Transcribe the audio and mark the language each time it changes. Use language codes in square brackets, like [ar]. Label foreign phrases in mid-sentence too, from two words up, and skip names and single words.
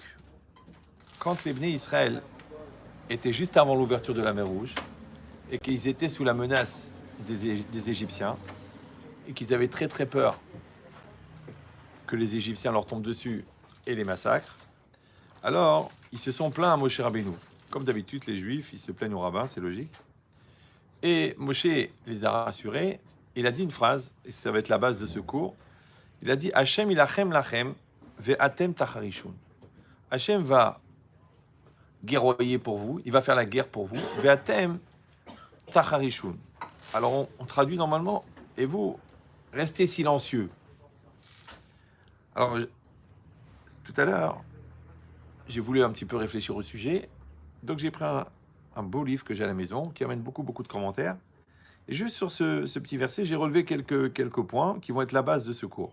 [fr] Quand les Bnei Israël étaient juste avant l'ouverture de la mer Rouge et qu'ils étaient sous la menace des Égyptiens et qu'ils avaient très très peur que les Égyptiens leur tombent dessus et les massacrent, alors ils se sont plaints à Moshe Rabbeinu. Comme d'habitude, les Juifs, ils se plaignent au rabbin, c'est logique. Et Moshe les a rassurés. Il a dit une phrase, et ça va être la base de ce cours. Il a dit [he] השם ילחם לכם ואתם תחרישון. [fr] Hachem va guerroyer pour vous, il va faire la guerre pour vous. [he] ואתם תחרישון. [fr] Alors on traduit normalement, et vous restez silencieux. Alors tout à l'heure, j'ai voulu un petit peu réfléchir au sujet, donc j'ai pris un beau livre que j'ai à la maison qui amène beaucoup beaucoup de commentaires. Et juste sur ce petit verset, j'ai relevé quelques points qui vont être la base de ce cours.